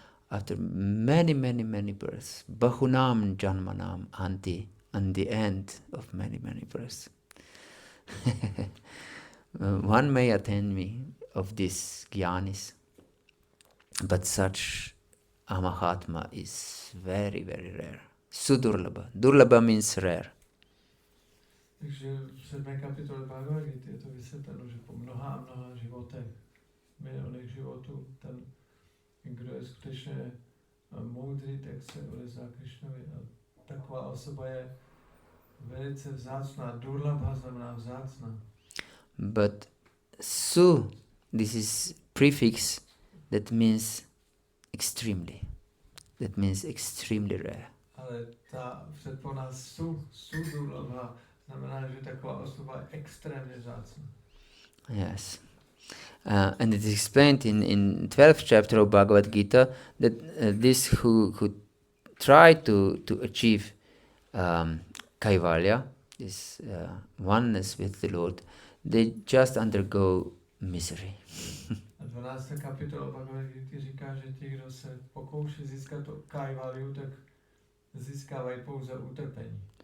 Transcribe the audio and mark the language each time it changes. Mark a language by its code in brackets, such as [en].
[en] After many births, [sa] bahunam janmanam anti, [en] and the end of many births. One may attain me of these jnanis, but such a Mahatma is very rare. Sudurlabha. Durlabha means rare. [cs] Takže v 7. kapitole Bhagavad-gity je to vysvětleno, že po mnoha životech, milionech životů, ten, kdo je skutečně moudrý, tak se odezvá Krishnovi. A taková osoba je velice vzácná. Durlabha znamená vzácná. [en] But su, this is prefix that means extremely. That means extremely rare. [cs] Ale ta předpona durlabha znamená, že taková osoba je extrémně vzácná. [en] Yes. And it is explained in 12th chapter of Bhagavad Gita that this who try to achieve Kaivalya, this oneness with the Lord, they just undergo misery. [cs] A 12. kapitola Bhagavad-gity říká, že ti, kdo se pokouší získat to Kaivalyu, tak získávají pouze utrpení.